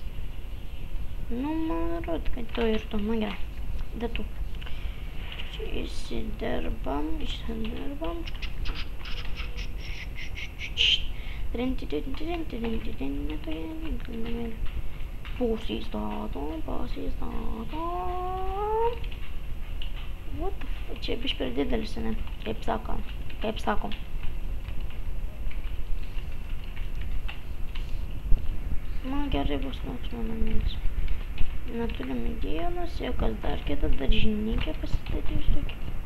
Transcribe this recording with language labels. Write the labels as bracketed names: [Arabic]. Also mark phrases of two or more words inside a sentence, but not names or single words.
[Lithuanian] Nu, man rodo, kad to ir to, nu gerai, dėtų. Čia įsidirbam. Pasistatom. [English] What the fuck? [Lithuanian] Čia biškai per didelis, ne? Kaip sakom. Na, gerai bus toks mano namelis. Neturiu medienos, jokios dar kitą daržinikę pasidarysiu tokį.